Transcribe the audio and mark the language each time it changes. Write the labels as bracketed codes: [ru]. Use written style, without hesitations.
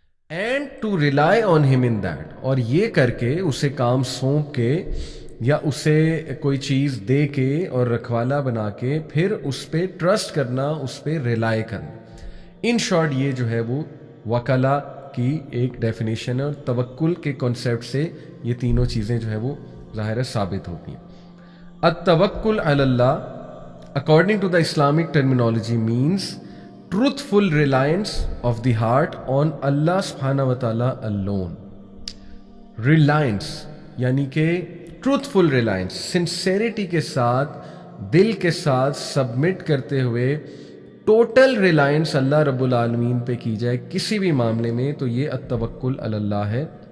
[en] and to rely on him in that, [ur] اور یہ کر کے اسے کام سونپ کے یا اسے کوئی چیز دے کے اور رکھوالا بنا کے پھر اس پہ ٹرسٹ کرنا، اس پہ ریلائی کرنا. ان شارٹ یہ جو ہے وہ وکلا کی ایک ڈیفینیشن ہے، اور توکل کے کانسیپٹ سے یہ تینوں چیزیں جو ہے وہ ظاہر ثابت ہوتی ہیں. [en] التوکل علی اللہ according to the Islamic terminology means truthful reliance of the heart on Allah subhanahu wa ta'ala alone. [ur] Reliance یعنی کہ truthful reliance، sincerity کے ساتھ، دل کے ساتھ سبمٹ کرتے ہوئے ٹوٹل ریلائنس اللہ رب العالمین پہ کی جائے کسی بھی معاملے میں، تو یہ التوکل علی اللہ ہے.